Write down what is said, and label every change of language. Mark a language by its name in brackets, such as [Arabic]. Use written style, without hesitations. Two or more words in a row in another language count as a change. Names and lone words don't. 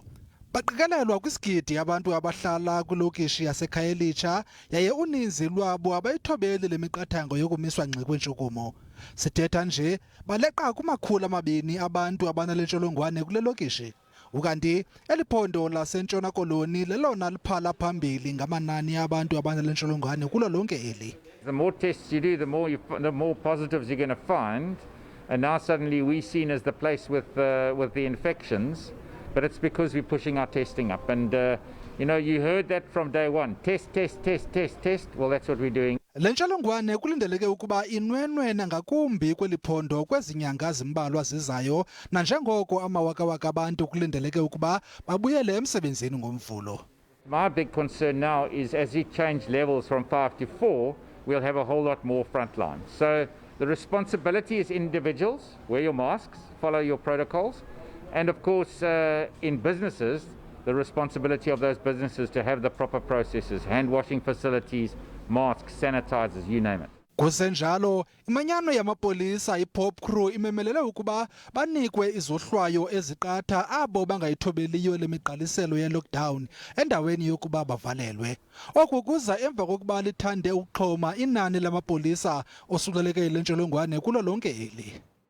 [Xhosa] Baqikelelwa kwisigidi abantu abahlala kwilokishi yasekhaya elitsha yaye uninzi lwabo abayithobeli le miqathango yokumiswa ngxi kwentshukumo. Sithetha nje baleqa ku200 abantu abanale ntsholongwane kule lokishi. Ukanti eli phondo laseNtshona Koloni lelona liphala phambili ngamanani abantu abanale ntsholongwane kulo lonke eli. [English] The more tests you do, the more positives you're going to find. And now suddenly we're seen as the place with the infections. But it's because we're pushing our testing up. And, you heard that from day one. Test, test, test, test, test. Well, that's what we're doing. [Xhosa] Le ntsholongwane kulindeleke ukuba inwenwene ngakumbi kweli phondo kwezinyanga zimbalwa zizayo, nanjengoko amawakawaka abantu kulindeleke ukuba babuyele emsebenzini ngomvulo. [English] My big concern now is as we change levels from 5 to 4, we'll have a whole lot more frontline. So the responsibility is individuals. Wear your masks, follow your protocols. And of course, in businesses, the responsibility of those businesses to have the proper processes, hand washing facilities, masks, sanitizers, you name it. [Xhosa] Kusenjalo, imanyano yamapolisa iPop Crew imemelele ukuba banikwe izohlwayo eziqatha abo bangayithobeliyo le miqaliselo ye-lockdown endaweni yokuba bavalelwe. Oku kuza emva kokuba lithande ukuxhoma inani lamapolisa osuleleke le ntsholongwane kulo lonke eli.